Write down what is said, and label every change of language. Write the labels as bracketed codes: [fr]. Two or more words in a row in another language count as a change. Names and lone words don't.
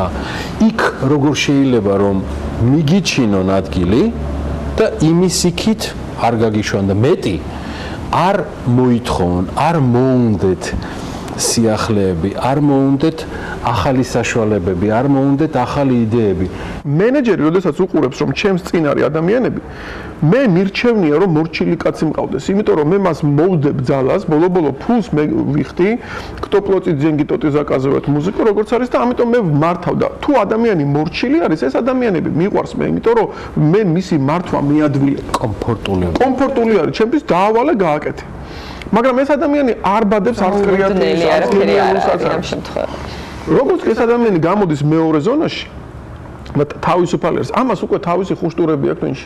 [ka] იქ როგორ შეიძლება რომ მიგიჩინონ ადგილი და იმის იქით არ გაგიშვან და მეტი არ მოითხოვონ, არ მოუნდეთ სიახლეები, არ მოუნდეთ ახალი საშუალებები, არ მოუნდეთ ახალი იდეები. მენეჯერი, როდესაც უყურებს, რომ ჩემს წინ არის ადამიანები, მე მირჩევნია, რომ მორჩილი კაცი მყავდეს, იმიტომ რომ მე მას მოვდებ ძალას, ბოლო-ბოლო ფულს მე ვიხდი, [ru] кто платит деньги, тот и заказывает музыку, [ka] როგორც არის და ამიტომ მე მართავ და თუ ადამიანი მორჩილი არის, ეს ადამიანები მიყვარს მე, იმიტომ რომ მე მისი მართვა მიადვია. კომფორტული არის, ჩემთვის დაავალე გააკეთე. მაგრამ ეს ადამიანი არ ბადებს არც კრეატივის, არც ამ შემთხვევაში. როგორც ეს ადამიანი გამოდის მეორე ზონაში, თავისუფალი არის, ამას უკვე თავისი ხუშტურები აქვს თუნში.